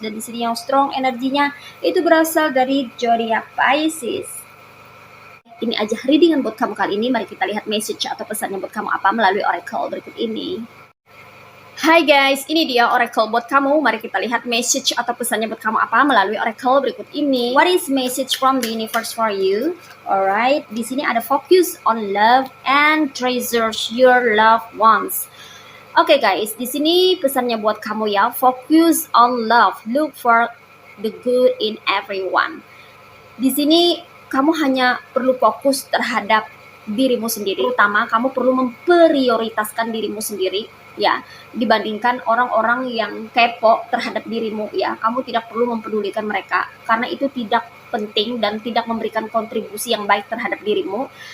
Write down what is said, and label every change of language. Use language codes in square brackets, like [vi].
[id] Dan di sini yang strong energinya itu berasal dari zodiak Pisces. Ini aja readingan buat kamu kali ini. Mari kita lihat message atau pesannya buat kamu apa melalui oracle berikut ini. Hai guys, ini dia oracle buat kamu. Mari kita lihat message atau pesannya buat kamu apa melalui oracle berikut ini. [en] What is message from the universe for you? Alright, [id] di sini ada [en] focus on love and treasures your loved ones. [id] Oke guys, di sini pesannya buat kamu ya. [en] Focus on love, look for the good in everyone. [id] Di sini kamu hanya perlu fokus terhadap dirimu sendiri, terutama kamu perlu memprioritaskan dirimu sendiri ya, dibandingkan orang-orang yang kepo terhadap dirimu ya. Kamu tidak perlu mempedulikan mereka karena itu tidak penting dan tidak memberikan kontribusi yang baik terhadap dirimu.